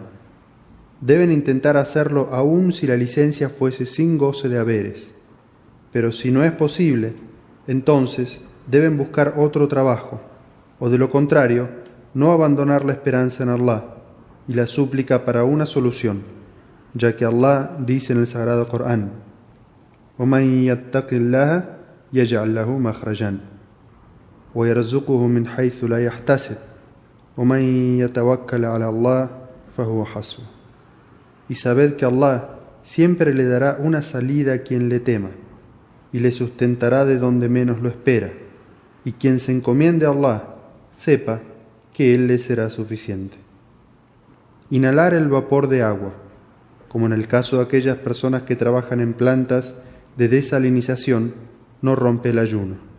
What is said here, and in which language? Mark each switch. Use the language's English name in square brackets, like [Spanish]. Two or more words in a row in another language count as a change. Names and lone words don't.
[Spanish] Deben intentar hacerlo aún si la licencia fuese sin goce de haberes, pero si no es posible, entonces deben buscar otro trabajo, o de lo contrario, no abandonar la esperanza en Allah y la súplica para una solución, ya que Allah dice en el Sagrado Corán: [Arabic] وَمَنْ يَتَّقِ اللَّهَ يَجْعَلْ لَهُ مَخْرَجًا وَيَرْزُقُهُ مِنْ حَيْثُ لَا يَحْتَسِبُ وَمَنْ يَتَوَكَّلْ عَلَى اللَّهِ فَهُوَ حَسْبُهُ. [Spanish] Y sabed que Allah siempre le dará una salida a quien le tema y le sustentará de donde menos lo espera, y quien se encomiende a Allah sepa que Él le será suficiente. Inhalar el vapor de agua, como en el caso de aquellas personas que trabajan en plantas de desalinización, no rompe el ayuno.